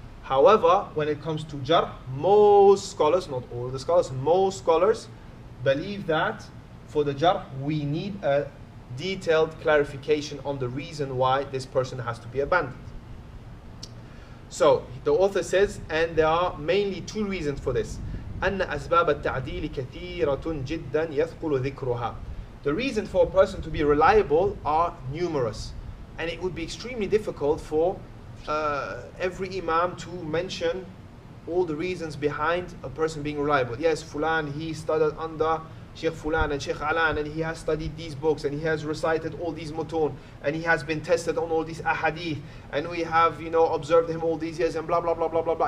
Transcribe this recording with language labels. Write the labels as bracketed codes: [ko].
[en] However, when it comes to jarh, most scholars, not all the scholars, most scholars believe that for the jarh we need a detailed clarification on the reason why this person has to be abandoned. So the author says, and there are mainly 2 reasons for this. [ar] أن أسباب التعديل كثيرة جدا يثقل ذكرها. [en] The reason for a person to be reliable are numerous, and it would be extremely difficult for every imam to mention all the reasons behind a person being reliable. Yes, Fulan, he studied under Sheikh Fulan and Sheikh Alan, and he has studied these books, and he has recited all these mutun, and he has been tested on all these ahadith, and we have observed him all these years, and blah blah blah blah blah blah.